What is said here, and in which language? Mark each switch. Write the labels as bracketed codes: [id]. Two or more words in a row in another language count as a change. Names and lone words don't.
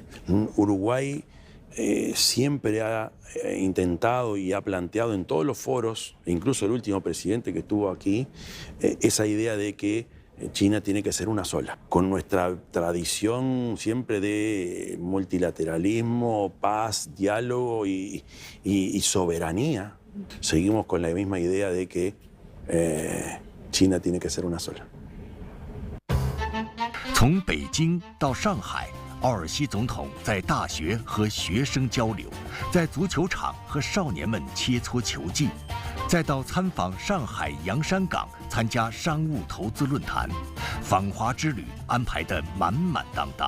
[es] Uruguay siempre ha intentado y ha planteado en todos los foros, incluso el último presidente que estuvo aquí, esa idea de que China tiene que ser una sola. Con nuestra tradición siempre de multilateralismo, paz, diálogo y soberanía, seguimos con la misma idea de que China tiene que ser una sola. [zh] 从北京到上海，奥尔西总统在大学和学生交流，在足球场和少年们切磋球技，再到参访上海洋山港参加商务投资论坛，访华之旅安排得满满当当。